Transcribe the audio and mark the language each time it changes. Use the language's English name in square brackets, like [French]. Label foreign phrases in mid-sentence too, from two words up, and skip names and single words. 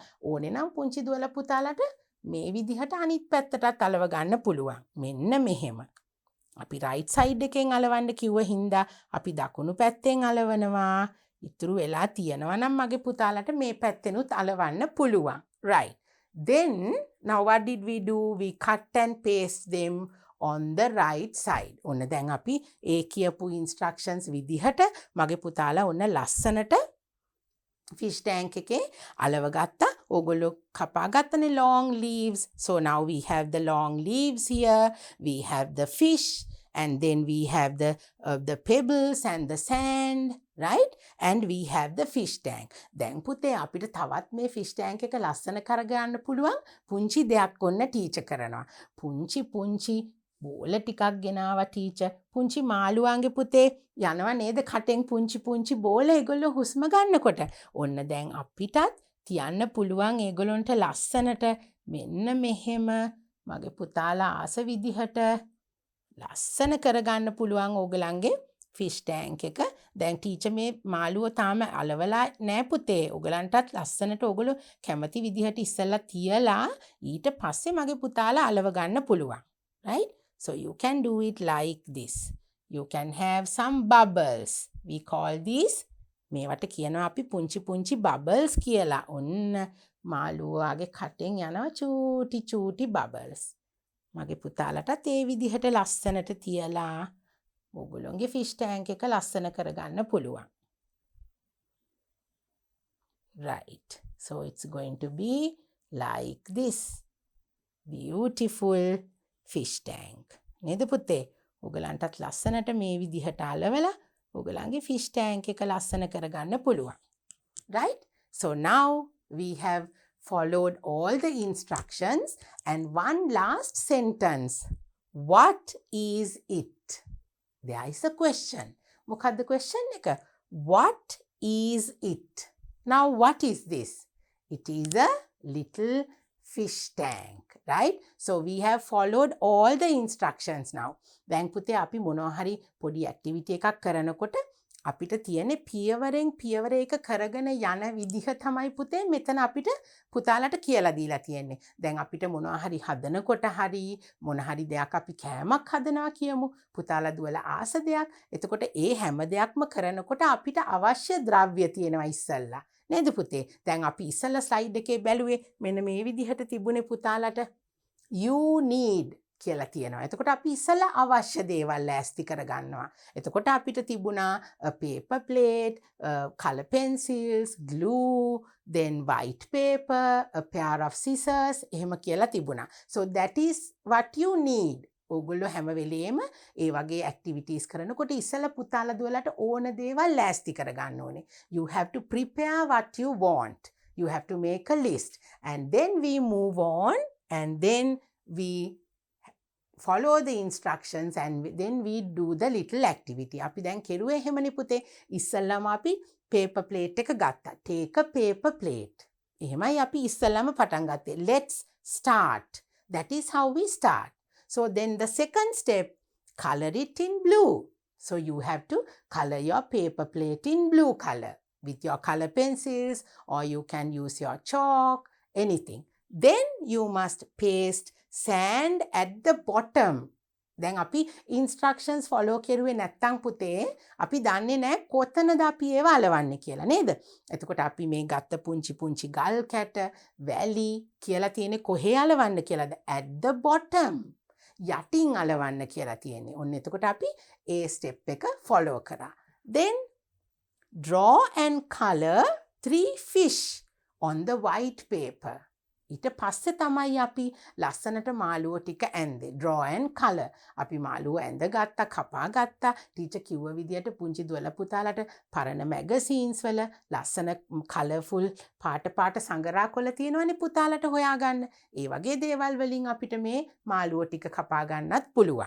[Sinhala] ඕනේ නම් පුංචි දුවලා පුතාලට මේ විදිහට අනිත් පැත්තටත් අලව ගන්න පුළුවන්. මෙන්න මෙහෙම. අපි [English] right side [Sinhala] එකෙන් අලවන්න කිව්ව හින්දා අපි දකුණු පැත්තෙන් අලවනවා. ඉතුරු වෙලා තියෙනවා නම් මගේ පුතාලට මේ පැත්තෙනුත් අලවන්න පුළුවන්. [English] Right. Then now what did we do? We cut and paste them on the right side. [Sinhala] ඔන්න දැන් අපි ඒ කියපු instructions විදිහට මගේ පුතාලා ඔන්න ලස්සනට [English] fish tank [Sinhala] එකේ අලව ගත්තා. ඕගොල්ලෝ කපා ගත්තනේ [English] long leaves. So now we have the long leaves here. We have the fish and then we have the pebbles and the sand, right? And we have the fish tank. [Sinhala] දැන් පුතේ අපිට තවත් මේ [English] fish tank [Sinhala] එක ලස්සන කරගන්න පුළුවන් පුංචි දෙයක් ඔන්න ටීචර් කරනවා. පුංචි බෝල ටිකක් ගෙනාවා ටීචර්. පුංචි මාළුවාගේ පුතේ යනවා නේද කටෙන් පුංචි බෝල ඒගොල්ලෝ හුස්ම ගන්නකොට. ඔන්න දැන් අපිටත් තියන්න පුළුවන් ඒගොල්ලන්ට ලස්සනට මෙන්න මෙහෙම මගේ පුතාලා ආස විදිහට ලස්සන කරගන්න පුළුවන් ඕගලන්ගේ [English] fish tank [Sinhala] එක. දැන් ටීචර් මේ මාළුව තාම අලවලා නෑ පුතේ. ඕගලන්ටත් ලස්සනට ඕගොල්ලෝ කැමති විදිහට ඉස්සෙල්ලා තියලා ඊට පස්සේ මගේ පුතාලා අලව ගන්න පුළුවන්. [English] Right? So you can do it like this. You can have some bubbles. We call these [Sinhala] මේවට කියනවා අපි පුංචි bubbles කියලා. ඔන්න මාළුවාගේ කටෙන් යනවා චූටි bubbles. මගේ පුතාලටත් ඒ විදිහට ලස්සනට තියලා ඕගොල්ලෝගේ [English] fish tank [Sinhala] එක ලස්සන කරගන්න පුළුවන්. [English] Right. So it's going to be like this. Beautiful fish tank. [Sinhala] නේද පුතේ? ඕගලන්ටත් ලස්සනට මේ විදිහට අලවලා ඕගලන්ගේ [English] fish tank [Sinhala] එක ලස්සන කරගන්න පුළුවන්. [English] Right? So now we have followed all the instructions and one last sentence. What is it? There is a question. [Sinhala] මොකක්ද question එක? [English] What is it? Now what is this? It is a little fish tank, right? So we have followed all the instructions now. [Sinhala] දැන් පුතේ අපි මොනවා හරි පොඩි activity එකක් කරනකොට අපිට තියෙන පියවරෙන් පියවර එක කරගෙන යන විදිහ තමයි පුතේ මෙතන අපිට පුතාලට කියලා දීලා තියෙන්නේ. දැන් අපිට මොනවා හරි හදනකොට හරි මොන හරි දෙයක් අපි කෑමක් හදනවා කියමු. පුතාලා දුවලා ආස දෙයක්. එතකොට ඒ හැම දෙයක්ම කරනකොට අපිට අවශ්‍ය ද්‍රව්‍ය තියෙනවා ඉස්සල්ලා. නේද පුතේ? දැන් අපි ඉස්සල්ලා ස්ලයිඩ් එකේ බැලුවේ මෙන්න මේ විදිහට තිබුණේ පුතාලට [English] you need [Sinhala] කියලා තියෙනවා. එතකොට අපි ඉස්සලා අවශ්‍ය දේවල් ලෑස්ති කරගන්නවා. එතකොට අපිට තිබුණා [English] a paper plate, color pencils, glue, then white paper, a pair of scissors [Sinhala] එහෙම කියලා තිබුණා. [English] So that is what you need. [Sinhala] ඕගොල්ලෝ හැම වෙලේම ඒ වගේ activities කරනකොට ඉස්සලා පුතාලා දුවලට ඕන දේවල් ලෑස්ති කරගන්න ඕනේ. [English] You have to prepare what you want. You have to make a list and then we move on and then we follow the instructions and then we do the little activity. [Sinhala] අපි දැන් කෙරුවේ එහෙමනේ පුතේ. ඉස්සල්ලාම අපි [English] paper plate [Sinhala] එක ගත්තා. [English] Take a paper plate. [Sinhala] එහෙමයි අපි ඉස්සල්ලාම පටන් ගත්තේ. [English] Let's start. That is how we start. So then the second step, color it in blue. So you have to color your paper plate in blue color with your color pencils or you can use your chalk, anything. Then you must paste sand at the bottom. [Sinhala] දැන් අපි [English] instructions follow [Sinhala] කෙරුවේ නැත්තම් පුතේ අපි දන්නේ නැහැ කොතනද අපි ඒව අලවන්නේ කියලා නේද? එතකොට අපි මේ ගත්ත පුංචි පුංචි ගල් කැට, වැලි කියලා තියෙන්නේ කොහේ අලවන්න කියලාද? [English] At the bottom. [Sinhala] යටින් අලවන්න කියලා තියෙන්නේ. ඔන්න එතකොට අපි ඒ step එක follow කරා. [English] Then draw and color 3 fish on the white paper. [Sinhala] ඊට පස්සේ තමයි අපි ලස්සනට මාළුව ටික ඇන්දේ. [English] Draw and color. [Sinhala] අපි මාළුව ඇඳ ගත්තා, කපා ගත්තා. ටීචර් කිව්ව විදියට පුංචි දුවල පුතාලට පරණ මැගසීන්ස් වල ලස්සන කලර්ෆුල් පාට සංගරා කොළ තියෙනවනේ පුතාලට හොයාගන්න. ඒ වගේ දේවල් වලින් අපිට මේ මාළුව ටික කපා ගන්නත් පුළුවන්.